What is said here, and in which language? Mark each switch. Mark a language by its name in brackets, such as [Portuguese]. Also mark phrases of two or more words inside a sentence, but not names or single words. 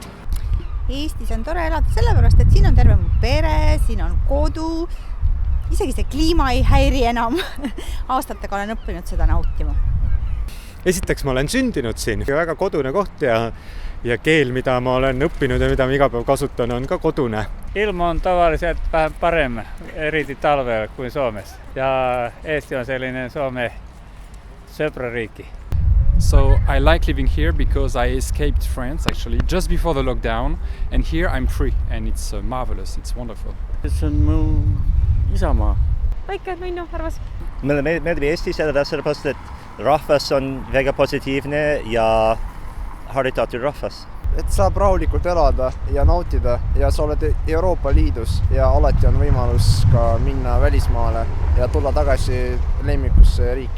[Estonian] Eestis on tore elada sellepärast, et siin on terve mu pere, siin on kodu, isegi see kliima ei häiri enam. Aastatega olen õppinud seda nautima. Esiteks ma olen sündinud siin, väga kodune koht ja keel, mida ma olen õppinud ja mida ma iga päev kasutan, on ka kodune. Ilm on tavaliselt vähän parem, eriti talvel [Finnish] kuin Suomessa. [Estonian] Ja Eesti on [Finnish] sellainen Suomen [Estonian] sõprariiki. [English] So I like living here because I escaped France actually just before the lockdown, and here I'm free and it's marvelous, it's wonderful. [Estonian] See on mu isamaa. Väike Nunnu arvas. Mulle meeldib Eestis sellepärast, et rahvas on väga positiivne ja haritatud rahvas. Et saab rahulikult elada ja nautida ja sa oled Euroopa Liidus ja alati on võimalus ka minna välismaale ja tulla tagasi lemmikusse riiki.